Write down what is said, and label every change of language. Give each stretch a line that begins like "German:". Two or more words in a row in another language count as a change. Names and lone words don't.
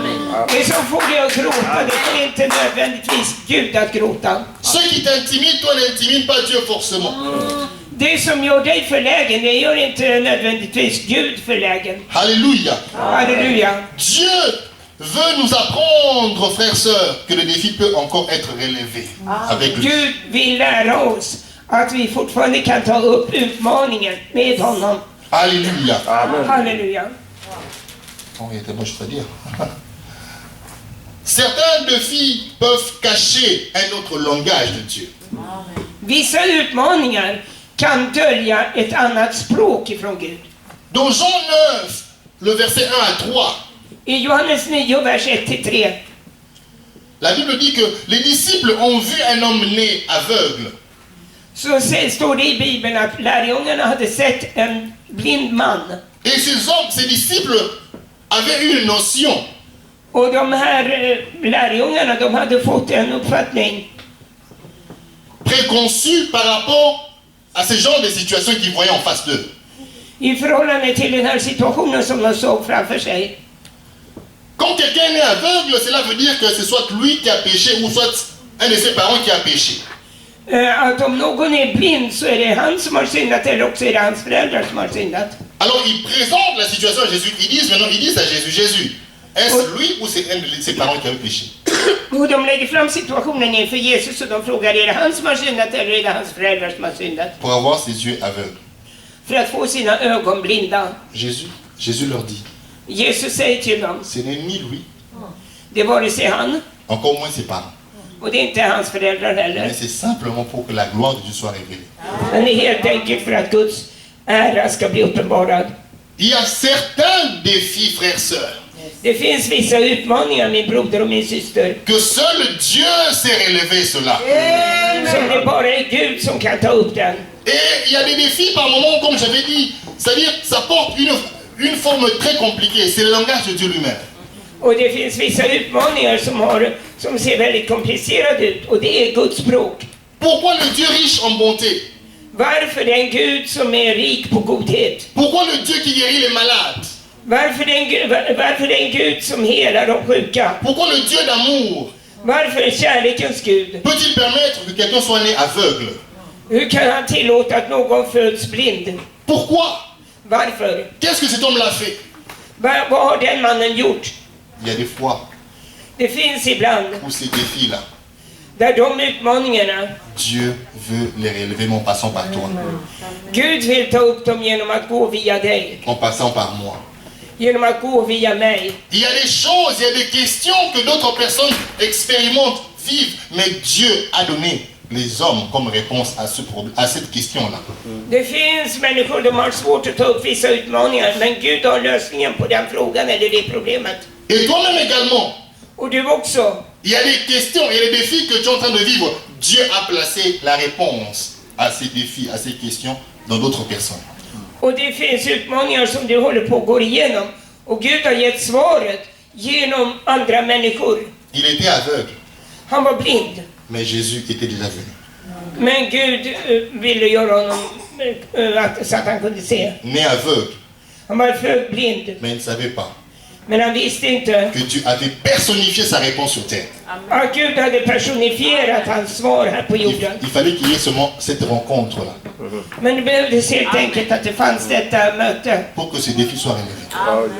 Swedish: Det som får dig att gråta, det får inte nödvändigtvis Gud att gråta.
French: Ce qui t'intimide, toi, n'intimide pas Dieu forcément.
Swedish: Det som gör dig förlägen, det gör inte nödvändigtvis Gud förlägen.
French: Alléluia.
Swedish: Halleluja.
French: Dieu veut nous apprendre, frères, sœurs, que le défi peut encore être relevé avec lui.
Swedish: Gud vill lära oss att vi fortfarande kan ta upp utmaningen med honom.
French: Alléluia.
Swedish: Halleluja.
French: Oh, il y a tellement de choses à dire. Certains défis peuvent cacher un autre langage de Dieu.
Swedish: Vissa utmaningar kan dölja ett annat språk ifrån Gud.
French: Dans Jean 9, le verset 1 à 3,
Swedish: I Johannes 9, vers 1-3,
French: la Bible dit que les disciples ont vu un homme né aveugle.
Swedish: så står det i Bibeln att lärjungarna hade sett en blind man.
French: Et ces disciples avaient eu une notion
Swedish: Och de här lärjungarna, de hade fått en uppfattning
French: préconçue par rapport à ce genre de situation qu'ils voyaient en face d'eux.
Swedish: i förhållande till den här situationen som de såg framför sig.
French: Quand quelqu'un est né aveugle, cela veut dire que c'est soit lui qui a péché ou soit un de ses parents qui a péché.
Swedish: Att om någon är blind så är det han som har syndat, eller också är det hans föräldrar som har syndat.
French: Alors ils présentent la situation à Jésus. Ils disent à Jésus, Jésus, est-ce lui ou c'est un de ses parents qui a péché?
Swedish: Och de lägger fram situationen inför Jesus och de frågar, är det han som har syndat eller är det hans föräldrar som har syndat?
French: Pour avoir ses yeux aveugles.
Swedish: För att få sina ögon blinda.
French: Jésus leur dit,
Swedish: Jesus säger till dem,
French: ce n'est ni lui,
Swedish: det vare sig han,
French: encore moins ses parents.
Swedish: och det är inte hans föräldrar heller.
French: Mais c'est simplement pour que la gloire de Dieu soit révélée.
Swedish: Men det är helt enkelt för att Guds ära ska bli uppenbarad.
French: Il y a certains défis, frères, sœurs,
Swedish: Det finns vissa utmaningar, min broder och min syster,
French: que seul Dieu sait relever cela.
Swedish: som det bara är Gud som kan ta upp den.
French: Et il y a des défis par moments, comme j'avais dit, c'est-à-dire ça porte une forme très compliquée, c'est le langage de Dieu lui-même.
Swedish: Och det finns vissa utmaningar som ser väldigt komplicerade ut, och det är Guds språk.
French: Pourquoi le Dieu riche en bonté?
Swedish: Varför den Gud som är rik på godhet?
French: Pourquoi le Dieu qui guérit les malades?
Swedish: Varför den Gud som helar de sjuka?
French: Pourquoi le Dieu d'amour
Swedish: Varför kärlekens Gud?
French: peut-il permettre que quelqu'un soit né aveugle?
Swedish: Hur kan han tillåta att någon föds blind?
French: Pourquoi?
Swedish: Varför?
French: Qu'est-ce que cet homme l'a fait?
Swedish: Vad har den mannen gjort?
French: Il y a des fois
Swedish: Det finns ibland
French: où ces défis-là,
Swedish: där de utmaningarna,
French: Dieu veut les relever en passant par toi,
Swedish: Gud vill ta upp dem genom att gå via dig.
French: en passant par moi.
Swedish: genom att gå via mig.
French: Il y a des choses, il y a des questions que d'autres personnes expérimentent, vivent, mais Dieu a donné les hommes comme réponse à cette question-là.
Swedish: Det finns människor som har svårt att ta upp vissa utmaningar, men Gud har lösningen på den frågan eller det problemet.
French: Et toi-même également,
Swedish: Och du också.
French: il y a des questions, il y a des défis que tu es en train de vivre. Dieu a placé la réponse à ces défis, à ces questions dans d'autres personnes.
Swedish: Och det finns utmaningar som du håller på att gå igenom. Och Gud har gett svaret genom andra människor.
French: Il était aveugle,
Swedish: Han var blind.
French: mais Jésus était déjà venu.
Swedish: Men Gud ville göra honom så att han kunde se.
French: Né aveugle,
Swedish: Han var född blind.
French: mais il ne savait pas
Swedish: Men han visste inte
French: que Dieu avait personnifié sa réponse sur terre.
Swedish: att Gud hade personifierat hans svar här på jorden.
French: Il fallait qu'il y ait seulement cette rencontre-là
Swedish: Men det behövdes helt enkelt att det fanns detta möte
French: pour que ces défis soient relevés.